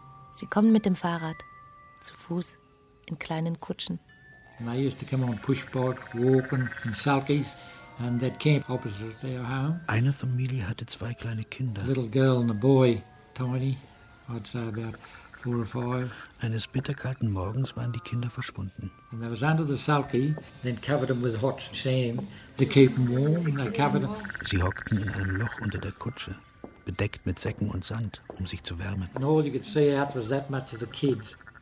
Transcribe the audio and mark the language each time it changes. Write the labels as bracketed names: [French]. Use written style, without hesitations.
[German] Sie kommen mit dem Fahrrad, zu Fuß, in kleinen Kutschen. [English] And they used to come on pushboard, walking in sulkies, and that camp opposite their home. [German] Eine Familie hatte zwei kleine Kinder. [English] A little girl and a boy, tiny, I'd say about 4 or 5. [German] Eines bitterkalten Morgens waren die Kinder verschwunden. [English] And they was under the sulky, then covered them with hot sand to keep them warm, and they covered them. [German] Sie hockten in einem Loch unter der Kutsche, bedeckt mit Säcken und Sand, um sich zu wärmen. [English] And all you could see out was that much of the kids.